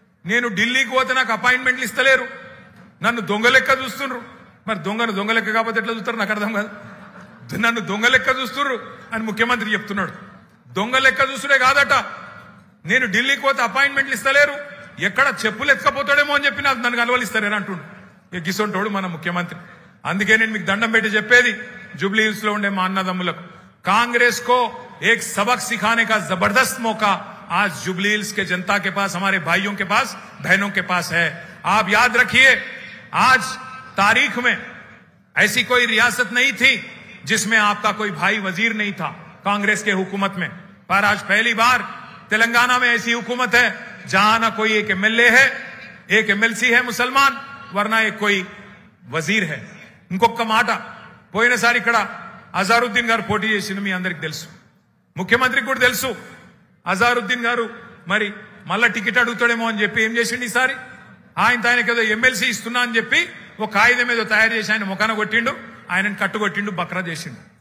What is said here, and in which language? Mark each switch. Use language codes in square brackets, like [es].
[te] నేను ఢిల్లీకి పోతే నాకు అపాయింట్మెంట్లు ఇస్తలేరు, నన్ను దొంగ లెక్క చూస్తుండ్రు. మరి దొంగ లెక్క కాకపోతే ఎట్లా చూస్తారు నాకు అర్థం కాదు. నన్ను దొంగ లెక్క చూస్తుండ్రు అని ముఖ్యమంత్రి చెప్తున్నాడు. దొంగ లెక్క చూస్తుడే కాదట, నేను ఢిల్లీకి పోతే అపాయింట్మెంట్లు ఇస్తలేరు, ఎక్కడ చెప్పులు ఎత్తుకపోతాడేమో అని చెప్పి నన్ను కలవలిస్తారేనా అంటుండు. గిసొంటోడు మన ముఖ్యమంత్రి. అందుకే నేను మీకు దండం పెట్టి చెప్పేది జూబ్లీ హిల్స్ లో ఉండే మా అన్నదమ్ములకు, [hi] कांग्रेस को एक सबक सिखाने का जबरदस्त मौका आज जुबली हिल्स के जनता के पास, हमारे भाइयों के पास, बहनों के पास है. आप याद रखिए आज तारीख में ऐसी कोई रियासत नहीं थी जिसमें आपका कोई भाई वजीर नहीं था कांग्रेस के हुकूमत में, पर आज पहली बार तेलंगाना में ऐसी हुकूमत है जहां ना कोई एक एमएलए है, एक एमएलसी है मुसलमान, वरना एक कोई वजीर है. [te] ఇంకొక మాట, పోయినసారి ఇక్కడ అజారుద్దీన్ గారు పోటీ చేసిండు, మీ అందరికి తెలుసు, ముఖ్యమంత్రికి కూడా తెలుసు. అజారుద్దీన్ గారు మరి మళ్ళా టికెట్ అడుగుతాడేమో అని చెప్పి ఏం చేసిండు ఈసారి, ఆయనకి ఏదో ఎమ్మెల్సీ ఇస్తున్నా అని చెప్పి ఒక కాగితం ఏదో తయారు చేసి ఆయన ముఖాన కొట్టిండు, ఆయనను కట్టుకొట్టిండు, బక్రా చేసిండు.